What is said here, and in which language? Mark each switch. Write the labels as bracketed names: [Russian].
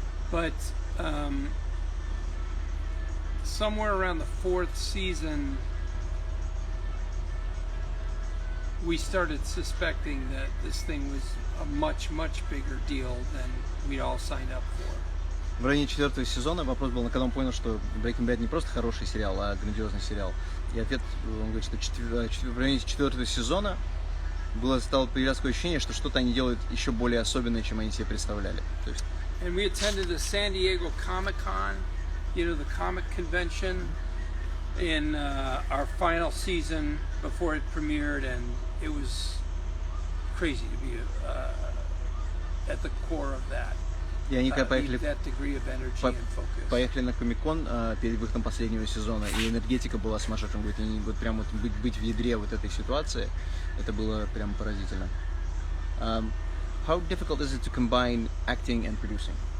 [English] But somewhere around the 4th season, we started suspecting that this thing was a much, much bigger deal than we'd all signed up for. [Russian] В районе 4-го сезона вопрос был, когда он понял, что Breaking Bad не просто хороший сериал, а грандиозный сериал. И ответ, он говорит, что в районе 4-го сезона стало появляться такое ощущение, что что-то они делают еще более особенное, чем они себе представляли. То есть... [English] And we attended the San Diego Comic-Con, you know, the comic convention in our final season before it premiered, and it was crazy to be at the core of that. [Russian] И они поехали на Комик-Кон перед выходом последнего сезона, и энергетика была сумасшедшим. Вот прям вот быть в ядре вот этой ситуации, это было прям поразительно. [English] How difficult is it to combine acting and producing?